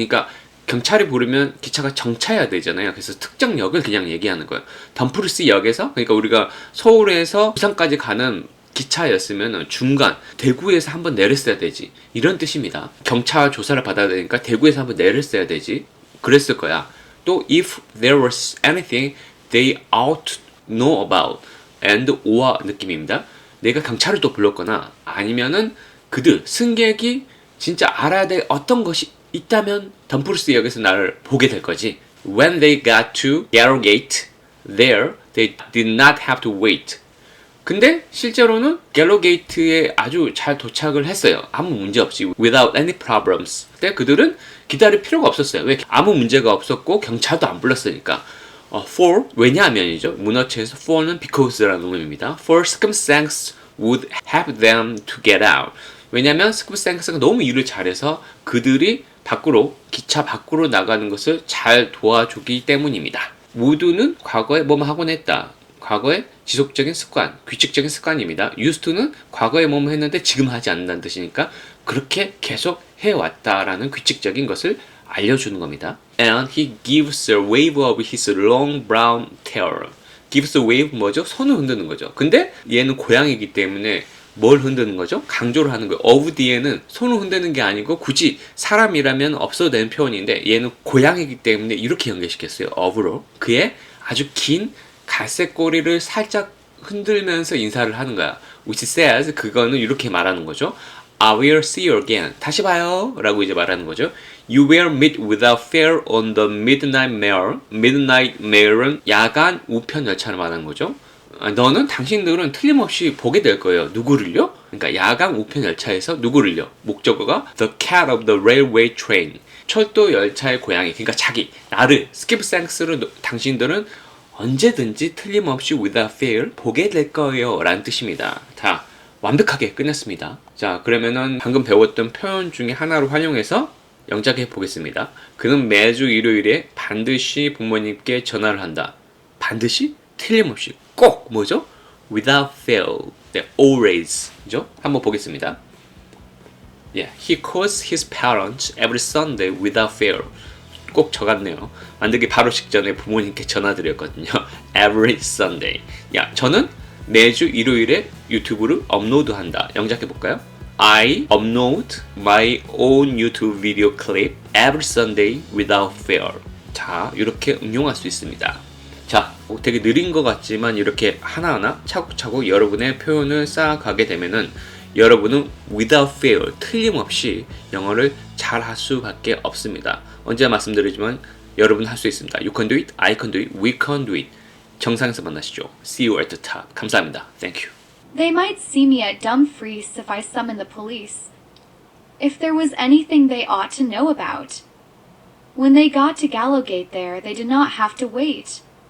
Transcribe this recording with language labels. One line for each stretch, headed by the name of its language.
Korean: 그러니까 경찰이 부르면 기차가 정차해야 되잖아요. 그래서 특정 역을 그냥 얘기하는 거예요. 덤프리스 역에서, 그러니까 우리가 서울에서 부산까지 가는 기차였으면 중간 대구에서 한번 내렸어야 되지, 이런 뜻입니다. 경찰 조사를 받아야 되니까 대구에서 한번 내렸어야 되지, 그랬을 거야. 또
English: if there was anything they ought to know about and or
Korean: 느낌입니다. 내가 경찰을 또 불렀거나 아니면은 승객이 진짜 알아야 될 어떤 것이 있다면 덤프리스 역에서 나를 보게 될 거지.
English: When they got to Gallowgate there they did not have to wait.
Korean: 근데 실제로는 갤로게이트에 아주 잘 도착을 했어요. 아무 문제 없이
English: without any problems.
Korean: 근데 그들은 기다릴 필요가 없었어요. 왜? 아무 문제가 없었고 경찰도 안 불렀으니까. For 왜냐하면이죠. 문어체에서 for는 because라는 의미입니다.
English: For circumstance would have them to get out.
Korean: 왜냐하면 circumstance가 너무 일을 잘해서 그들이 기차 밖으로 나가는 것을 잘 도와주기 때문입니다. would는 과거에 뭐뭐 하곤 했다. 과거의 지속적인 습관, 규칙적인 습관입니다. used to는 과거에 뭐뭐 했는데 지금 하지 않는다는 뜻이니까 그렇게 계속 해왔다라는 규칙적인 것을 알려주는 겁니다.
English: And he gives a wave of his long brown tail. gives a wave
Korean: 뭐죠? 손을 흔드는 거죠. 근데 얘는 고양이기 때문에 뭘 흔드는 거죠? 강조를 하는 거예요. of 뒤에는 손을 흔드는 게 아니고 굳이 사람이라면 없어도 되는 표현인데 얘는 고양이기 때문에 이렇게 연결시켰어요. of로. 그의 아주 긴 갈색 꼬리를 살짝 흔들면서 인사를 하는 거야.
English: Which says,
Korean: 그거는 이렇게 말하는 거죠.
English: I will see you again.
Korean: 다시 봐요 라고 이제 말하는 거죠.
English: You will meet without fail on the midnight mail.
Korean: midnight mail은 야간 우편 열차를 말하는 거죠. 당신들은 틀림없이 보게 될 거예요. 누구를요? 그러니까 야간 우편 열차에서 누구를요? 목적어가
English: the cat of the railway train.
Korean: 철도 열차의 고양이. 그러니까 나를, 스킵생스를 당신들은 언제든지 틀림없이 without fail 보게 될 거예요 라는 뜻입니다. 자, 완벽하게 끝냈습니다. 자, 그러면은 방금 배웠던 표현 중에 하나로 활용해서 영작해 보겠습니다. 그는 매주 일요일에 반드시 부모님께 전화를 한다. 반드시? 틀림없이. 꼭! 뭐죠? without fail. 네, always. 죠? 한번 보겠습니다.
English: He calls his parents every Sunday without fail.
Korean: 꼭 적었네요. 만들기 바로 직전에 부모님께 전화드렸거든요.
English: Every Sunday.
Korean: 저는 매주 일요일에 유튜브를 업로드한다. 영작해 볼까요?
English: I upload my own YouTube video clip every Sunday without fail.
Korean: 자, 이렇게 응용할 수 있습니다. 자, 되게 느린 것 같지만 이렇게 하나하나 차곡차곡 여러분의 표현을 쌓아가게 되면은 여러분은 without fail, 틀림없이 영어를 잘 할 수밖에 없습니다. 언제나 말씀드리지만 여러분 할 수 있습니다.
English: You can do it, I can do it, we can do it.
Korean: 정상에서 만나시죠.
English: See you at the top.
Korean: 감사합니다.
English: Thank you. They might see me at Dumfries if I summon the police. If there was anything they ought to know about. When they got to Gallowgate there, they did not have to wait.